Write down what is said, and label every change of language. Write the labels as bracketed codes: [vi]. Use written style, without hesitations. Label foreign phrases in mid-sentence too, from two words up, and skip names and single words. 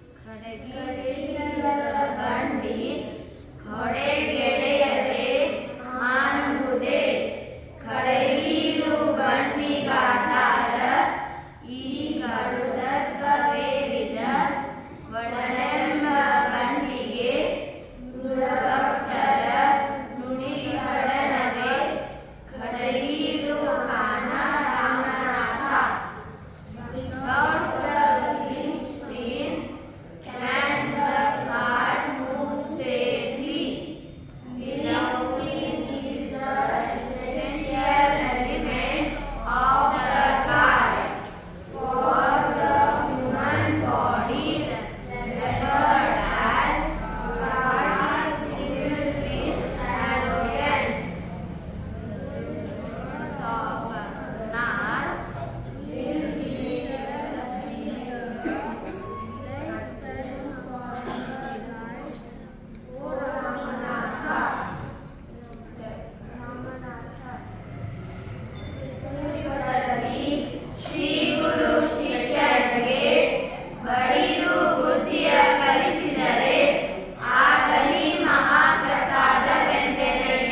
[kn] ಕಡೆಗಿಲ್ಲದ ಬಂಡಿ ಹೊಡೆಗೆಳೆಯದೆ ಮಾನ್ಬುದೆ ಕಡೆಗೀಲು ಬಂಡಿಗಾತಾರ ಈ ಕಡುದರ್ಪವೇರಿದ ಒಡನೆಂಬ ಬಂಡಿಗೆ ನುಡಭಕ್ತರ ನುಡಿಗಳನವೇ ಕಡೆಗೀಲು ಕಾಣ ರಾಮನಾಥ. [en] Without the linchpin can the cart move safely. Linchpin is the essential element of the cart. For the human body, referred as cart, is filled with arrogance. Softness will be [kn] ಶ್ರೀ ಗುರು ಶಿಷ್ಯರಿಗೆ ಬಡಿದು ಬುದ್ಧಿಯ ಕಲಿಸಿದರೆ ಆಗಲಿ ಮಹಾಪ್ರಸಾದವೆಂದೆನಯ್ಯ.